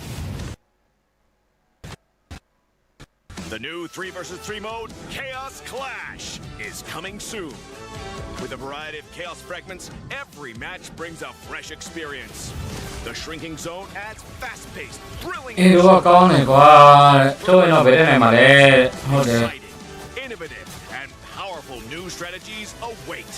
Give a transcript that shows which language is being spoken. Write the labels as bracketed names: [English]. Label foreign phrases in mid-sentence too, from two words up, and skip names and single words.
[English] The new 3 versus 3 mode, Chaos Clash, is coming soon. With a variety of chaos fragments, every match brings a fresh experience. The shrinking zone adds fast-paced, thrilling [Burmese] အေးတော့ကောင်းတယ်ကွာတဲ့တို့ရင်တော့ဘယ်တဲ့နိုင်မှာလဲဟုတ်တယ် [English] exciting, innovative, and powerful new strategies await.